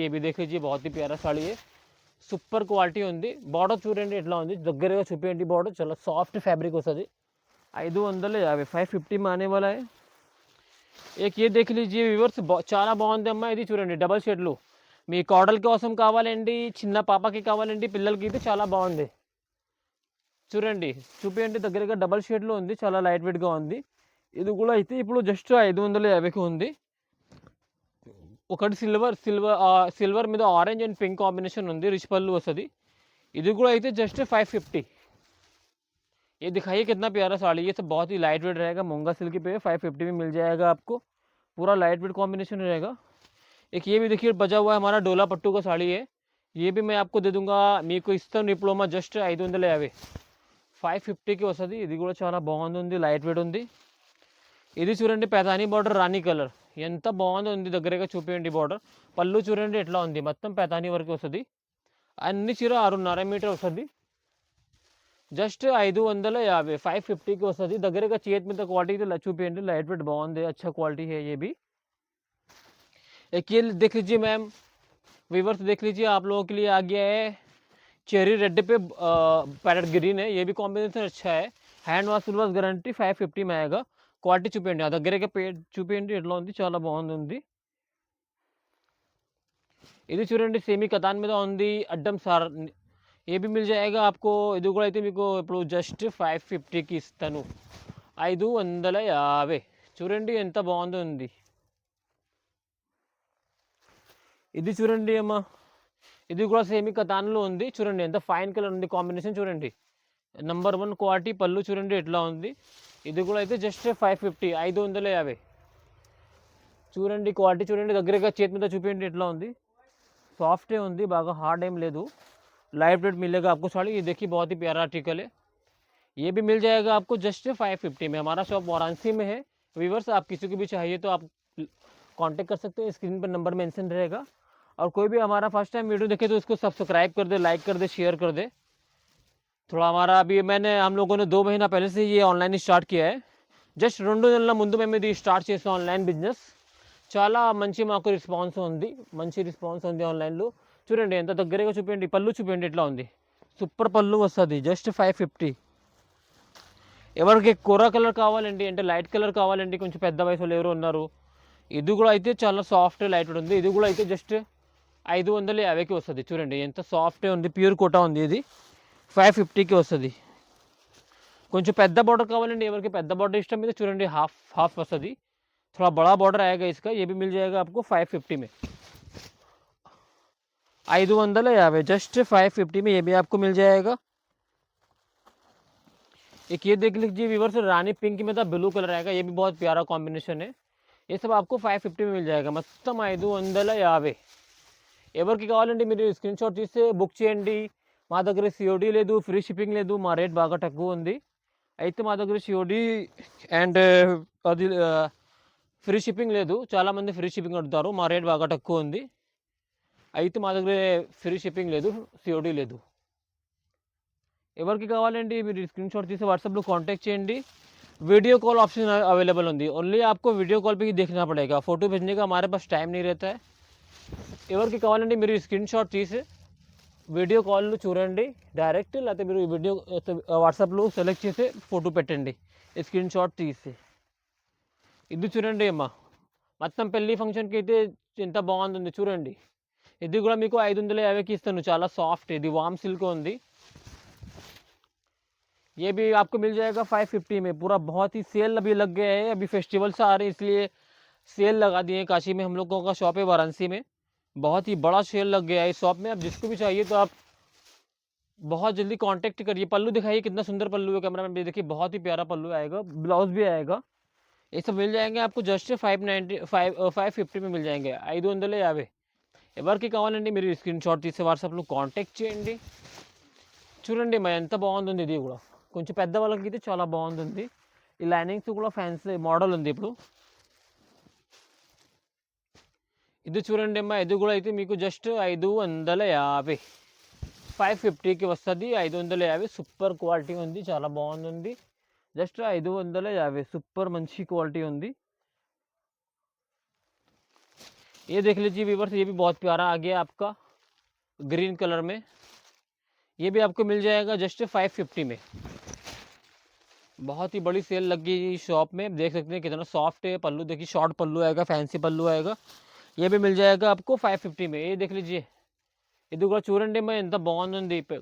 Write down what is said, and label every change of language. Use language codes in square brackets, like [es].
[hi] ये भी देख लीजिए बहुत ही प्यारा साड़ी है, [te] సూపర్ క్వాలిటీ ఉంది. బార్డర్ చూడండి ఎట్లా ఉంది, దగ్గరగా చూపించండి. బార్డర్ చాలా సాఫ్ట్ ఫ్యాబ్రిక్ వస్తుంది. 550, [hi] 550 में आने वाला है. एक ये देख लीजिए व्यूवर्स [te] చాలా బాగుంది అమ్మా. ఇది చూడండి డబల్ షేడ్లు. మీ కోడల్ కోసం కావాలండి, చిన్న పాపకి కావాలండి, పిల్లలకి అయితే చాలా బాగుంది. చూడండి చూపించండి దగ్గరగా. డబల్ షేడ్లో ఉంది, చాలా లైట్ వెయిట్గా ఉంది. ఇది కూడా అయితే ఇప్పుడు జస్ట్ 550కి ఉంది. ఒకటి సిల్వర్ మీద ఆరెంజ్ అండ్ పింక్ కాంబినేషన్ ఉంది, రిచ్ పళ్ళు వస్తుంది. ఇది కూడా అయితే జస్ట్ 550. [hi] ये दिखाइए कितना प्यारा साड़ी. ये सब बहुत ही लाइट वेट रहेगा. मूंगा सिल्क पे 550 में मिल जाएगा आपको. पूरा लाइट वेट कॉम्बिनेशन रहेगा. एक ये भी देखिए बजा हुआ है हमारा डोला पट्टू का साड़ी है. ये भी मैं आपको दे दूंगा. [te] మీకు ఇస్తాను డిప్లొమా జస్ట్ 550. 550కి వస్తుంది. ఇది కూడా చాలా బాగుంది, లైట్ వెయిట్ ఉంది. ఇది చూడండి पैतानी బార్డర్ రాణి కలర్. ఎంత బాగుంది, దగ్గరగా చూపించండి బార్డర్. పళ్ళు చూడండి ఎట్లా ఉంది, మొత్తం पैतानी వరకు వస్తుంది. అన్ని చీర 6.5 మీటర్ వస్తుంది. జస్ట్ 550. 550కి వస్తుంది. దగ్గరగా చేతి మీద క్వాలిటీ చూపించండి. [hi] लाइट वेट [te] బాగుంది, [hi] अच्छा क्वालिटी है ये भी. एक ये देख लीजिए मैम व्यूवर्स, देख लीजिए आप लोगों के लिए आ गया है चेरी रेड पे पैरेट ग्रीन है. ये भी कॉम्बिनेशन अच्छा है. [te] Hand wash full wash guarantee. [hi] 550 में आएगा. [te] క్వాలిటీ చూపించండి, ఆ దగ్గరగా చూపించండి ఎట్లా ఉంది, చాలా బాగుంది. ఇది చూడండి సెమీ కతాన్ మీద ఉంది అడ్డం సార్. [hi] ఏ బి మిల్ జాయేగా आपको. [te] ఇది కూడా అయితే మీకు ఇప్పుడు జస్ట్ 550కి ఇస్తాను. 550. చూడండి ఎంత బాగుందో ఉంది. ఇది చూడండి అమ్మా, ఇది కూడా సెమీ కతాన్లో ఉంది. చూడండి ఎంత ఫైన్ కలర్ ఉంది, కాంబినేషన్ చూడండి. Number 1 quality. పళ్ళు చూడండి ఎట్లా ఉంది. ఇది కూడా అయితే జస్ట్ 550, 550. చూడండి క్వాలిటీ చూడండి, దగ్గరగా చేతి మీద చూపించండి ఎట్లా ఉంది. सॉफ्ट ఉంది, బాగా హార్డ్ ఏం లేదు. [hi] लाइट वेट मिलेगा आपको साड़ी. ये देखिए बहुत ही प्यारा आर्टिकल है. ये भी मिल जाएगा आपको जस्ट 550 में. हमारा शॉप वाराणसी में है. व्यूवर्स आप किसी को भी चाहिए तो आप कांटेक्ट कर सकते हैं. स्क्रीन पर नंबर मेंशन रहेगा. और कोई भी हमारा फर्स्ट टाइम वीडियो देखे तो उसको सब्सक्राइब कर दे, लाइक कर दे, शेयर कर दे. थोड़ा हमारा अभी हम लोगों ने 2 महीना पहले से ये ऑनलाइन स्टार्ट किया है. [te] జస్ట్ 2 నెలల ముందు మేము ఇది స్టార్ట్ చేసాం ఆన్లైన్ బిజినెస్. చాలా మంచి మాకు రెస్పాన్స్ ఉంది, మంచి రెస్పాన్స్ ఉంది ఆన్లైన్లో. చూడండి ఎంత దగ్గరగా చూపించండి, పళ్ళు చూపించండి ఎట్లా ఉంది. సూపర్ పళ్ళు వస్తుంది, జస్ట్ 550. ఎవరికి కొర కలర్ కావాలండి అంటే లైట్ కలర్ కావాలండి, కొంచెం పెద్ద వయసులో ఎవరు ఉన్నారు. ఇది కూడా అయితే చాలా సాఫ్ట్ లైట్ ఉంది. ఇది కూడా అయితే జస్ట్ 550కి వస్తుంది. చూడండి ఎంత సాఫ్ట్ ఉంది, ప్యూర్ కోటా ఉంది. ఇది 550కి వస్తుంది. కొంచెం పెద్ద బార్డర్ కావాలండి, ఎవరికి పెద్ద బార్డర్ ఇష్టం మీద చూడండి हाफ वसदी. [hi] थोड़ा बड़ा बॉर्डर आएगा इसका. ये भी मिल जाएगा आपको 550 में. 550 जस्ट 550 में ये भी आपको मिल जाएगा. एक ये देख लीजिए व्यूअर्स, रानी पिंक में था, ब्लू कलर आएगा. ये भी बहुत प्यारा कॉम्बिनेशन है. ये सब आपको 550 में मिल जाएगा. [te] మొత్తం 550. ఎవరికి కావాలండి మీరు స్క్రీన్ షాట్ తీసి బుక్ చేయండి. మా దగ్గర సిఓడి లేదు, ఫ్రీ షిప్పింగ్ లేదు. మా రేట్ బాగా తక్కువ ఉంది. అయితే మా దగ్గర సిఓడి అండ్ అది ఫ్రీ షిప్పింగ్ లేదు. చాలామంది ఫ్రీ షిప్పింగ్ అడుగుతారు. మా రేట్ బాగా తక్కువ ఉంది. అయితే మా దగ్గర ఫ్రీ షిప్పింగ్ లేదు, సిఓడి లేదు. ఎవరికి కావాలండి మీరు స్క్రీన్ షాట్ తీసి వాట్సాప్లో కాంటాక్ట్ చేయండి. [hi] वीडियो कॉल ऑप्शन अवेलेबल होती है. ओनली आपको वीडियो कॉल पे ही देखना पड़ेगा. फ़ोटो भेजने का हमारे पास टाइम नहीं रहता है. [te] ఎవరికి కావాలండి మీరు స్క్రీన్ షాట్ తీసి వీడియో కాల్లో చూడండి డైరెక్ట్, లేకపోతే మీరు వీడియో వాట్సాప్లో సెలెక్ట్ చేసి ఫోటో పెట్టండి స్క్రీన్ షాట్ తీసి. ఇది చూడండి అమ్మా, మొత్తం పెళ్ళి ఫంక్షన్కి అయితే ఎంత బాగుంటుంది చూడండి. ఇది కూడా మీకు 550కి ఇస్తాను. చాలా సాఫ్ట్, ఇది వామ్ సిల్క్ ఉంది. [hi] ये भी आपको मिल जाएगा 550 में. पूरा बहुत ही सेल अभी लग गया है, अभी फेस्टिवल्स आ रहे हैं इसलिए सेल लगा दिए हैं. काशी में हम लोगों का शॉप है वाराणसी में, बहुत ही बड़ा सेल लग गया है इस शॉप में. अब जिसको भी चाहिए तो आप बहुत जल्दी कांटेक्ट करिए. पल्लू दिखाइए कितना सुंदर पल्लू है, कैमरा में देखिए बहुत ही प्यारा पल्लू आएगा, ब्लाउज भी आएगा. ये सब मिल जाएंगे आपको जस्ट 550 में मिल जाएंगे. 550. [te] ఎవరికి కావాలండి మీరు స్క్రీన్ షాట్ తీసి వాట్సాప్లో కాంటాక్ట్ చేయండి. చూడండి మా ఎంత బాగుంటుంది. ఇది కూడా కొంచెం పెద్ద వాళ్ళకి అయితే చాలా బాగుంటుంది. ఈ లైనింగ్స్ కూడా ఫ్యాన్సీ మోడల్ ఉంది ఇప్పుడు. ఇది చూడండి అమ్మా, ఇది కూడా అయితే మీకు జస్ట్ 550, 550కి వస్తుంది. 550 సూపర్ క్వాలిటీ ఉంది, చాలా బాగుంది. జస్ట్ 550 సూపర్ మంచి క్వాలిటీ ఉంది. [hi] ये देख लीजिए व्यूअर्स, ये भी बहुत प्यारा आ गया आपका ग्रीन कलर में. ये भी आपको मिल जाएगा जस्ट 550 में. बहुत ही बड़ी सेल लगी शॉप में, देख सकते हैं कितना सॉफ्ट है. पल्लू देखिए, शॉर्ट पल्लू आएगा, फैंसी पल्लू आएगा. ये भी मिल जाएगा आपको 550 में. ये देख लीजिए, [te] ఇది కూడా చూడండి అమ్మా ఎంత బాగుంది.